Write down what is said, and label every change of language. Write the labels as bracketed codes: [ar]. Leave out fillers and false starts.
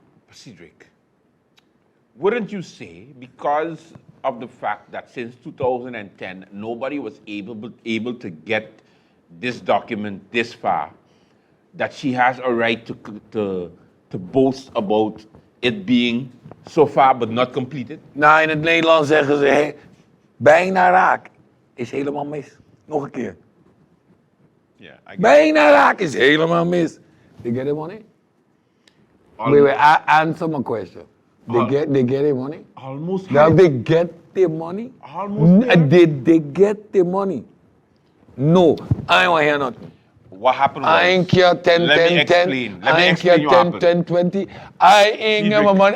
[en] Cedric, wouldn't you say because of the fact that since 2010 nobody was able to get this document this far, that she has a right to boast about it being so far but not completed? [nl] Nou, in het Nederlands zeggen ze, bijna raak is helemaal mis. Nog een keer. [en] Yeah, [nl] Bijna raak is helemaal mis. [en] They get the money? Wait, answer my question. They get the money? Almost. Now they get the money? Almost. Did they get the money? No, I ain't want to hear nothing. What happened was, I ain't care 10, let 10, me 10. explain. I ain't care 10, 10, 20. I ain't get my money.